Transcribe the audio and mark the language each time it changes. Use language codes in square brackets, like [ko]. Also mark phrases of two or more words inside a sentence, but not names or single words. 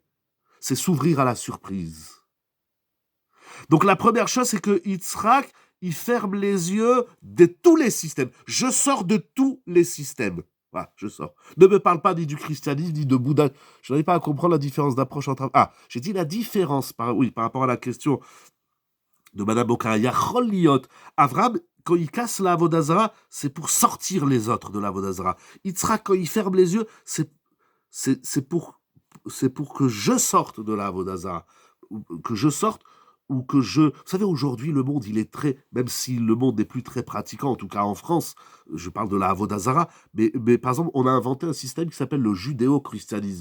[fr] C'est s'ouvrir à la surprise. Donc la première chose, c'est que Yitzhak, il ferme les yeux de tous les systèmes. Je sors de tous les systèmes. Voilà, je sors. Ne me parle pas ni du christianisme, ni de Bouddha. Je n'arrive pas à comprendre la différence d'approche entre... Ah, j'ai dit la différence, par rapport à la question de Madame Okara. [he] יכול להיות. [fr] Avram, quand il casse la Avodazara, c'est pour sortir les autres de la Avodazara. Yitzhak, quand il ferme les yeux, c'est pour que je sorte de la Avodazara. Que je sorte ou que je... Vous savez, aujourd'hui, le monde, il est très... Même si le monde n'est plus très pratiquant, en tout cas en France, je parle de la Avodazara, mais par exemple, on a inventé un système qui s'appelle le judéo-christianisme.